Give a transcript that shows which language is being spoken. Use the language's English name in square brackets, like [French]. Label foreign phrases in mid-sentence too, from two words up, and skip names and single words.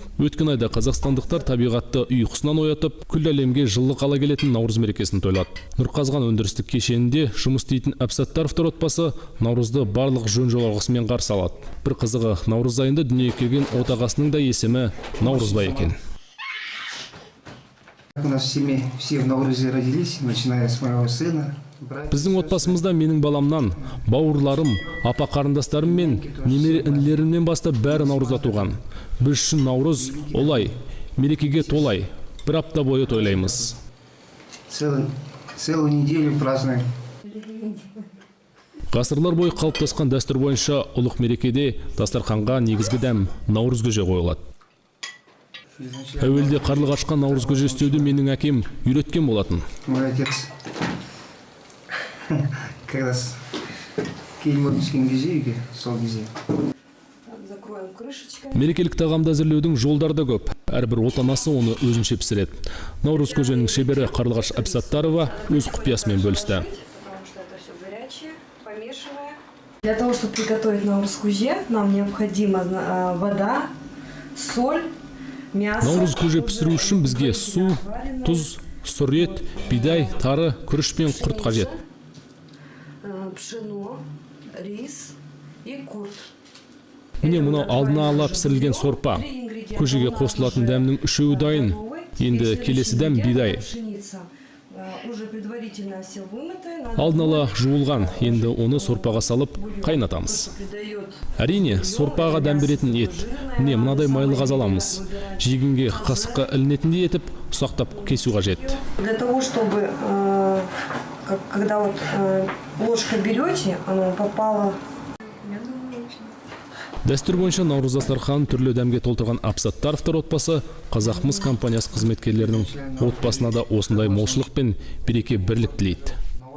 [Kazakh] Өткен айда қазақстандықтар табиғатты ұйқысынан оятып, күллі әлемге жылы қала келетін Наурыз мерекесін тойлады. Нұрқазған өндірістік кешенінде жұмыс істейтін Әбсаттаровтар отбасы Наурызды барлық жөн жоралғысымен қарсы алады. Бір қызығы, Наурыз айында дүниеге келген отағасының да есімі Наурызбай екен. [Russian] У нас в семье все в Nauruze родились, начиная с моего сына. [Kazakh] Біздің отбасымызда менің баламнан, бауырларым, апа қарындастарым мен немере інілерімнен бастап бәрі Наурызда туған. Біз үшін Наурыз олай, мерекеге толай, бір апта бойы тойлаймыз. [Russian] Целую неделю празднуем. [Kazakh] Ғасырлар бойы қалыптасқан дәстүр бойынша ұлық мерекеде дастарханға негізгі дәм Наурыз көже қойылады. Әуелде қарлығашқа Наурыз көже істеуді менің әкем үйреткен болатын. [Russian] Мой отец, когда [Kazakh] келіп түскен кезде үйге, сол кезде. Мерекелік тағамды әзірлеудің жолдары да көп. Әрбір отанасы оны өзінше пісіреді. Наурыз көженің шебері Қарлығаш Әбсаттарова өз құпиясымен бөлісті. [Russian] Для того, чтобы приготовить Наурыз көже, нам необходима вода, соль, мясо. [Kazakh] Наурыз көже пісіру үшін бізге су, тұз, сұр ет, бидай, тары, күріш пен құрт қажет. [Russian] Пшено, рис и курт. [Kazakh] Міне мұнау алдына ала пісірілген сорпа. Көжеге қосылатын дәмнің үшеуі дайын. Енді келесі дәм бидай. Алдын ала жуылған, енді оны сорпаға салып қайнатамыз. Әрине, сорпаға дәм беретін ет. Міне мынадай майлы қазаламыз. Жегенге қасыққа ілінетіндей етіп, ұсақтап кесу қажет. [Russian] Для того, чтобы когда вот ложкой берете, оно попало. [Kazakh] Дәстүр бойынша Наурыз дастарханын түрлі дәмге толтырған Әбсаттаровтар отбасы Қазақмыс компаниясы қызметкерлерінің отбасына да осындай молшылық пен береке бірлік тілейді.